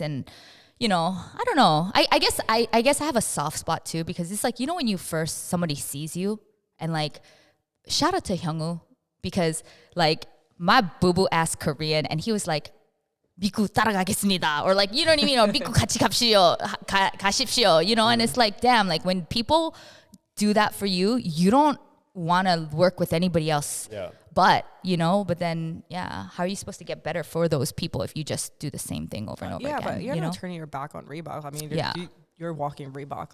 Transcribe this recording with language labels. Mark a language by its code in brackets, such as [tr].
[en] And, you know, I don't know. I guess I have a soft spot too, because it's like, you know, when somebody sees you and like, shout out to Hyungwoo, because like, my boo-boo asked Korean and he was like, [ko] 믿고 따라가겠습니다. [en] Or like, you know what I mean? [ko] Or 믿고 같이 가십시오. [en] You know, and it's like, damn, like when people do that for you, you don't want to work with anybody else. Yeah. But, you know, but then, yeah, how are you supposed to get better for those people if you just do the same thing over and over again? Yeah, but you're you not know? turning your back on Reebok. I mean, Yeah. you're walking Reebok.